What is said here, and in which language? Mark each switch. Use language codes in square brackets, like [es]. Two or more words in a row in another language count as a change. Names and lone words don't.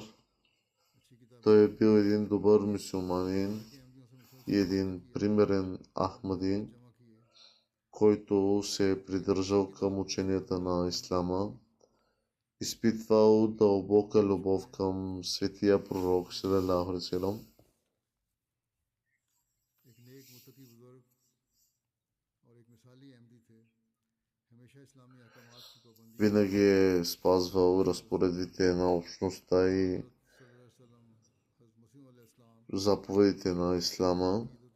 [bg] Той е бил един добър мюсюлманин и един примерен ахмади, който се е придържал към ученията на Ислама, изпитвал дълбока любов към светия пророк [ar] صلى الله عليه وسلم. [bg] Винаги е спазвал разпоредите на общността и заповедите на Ислама.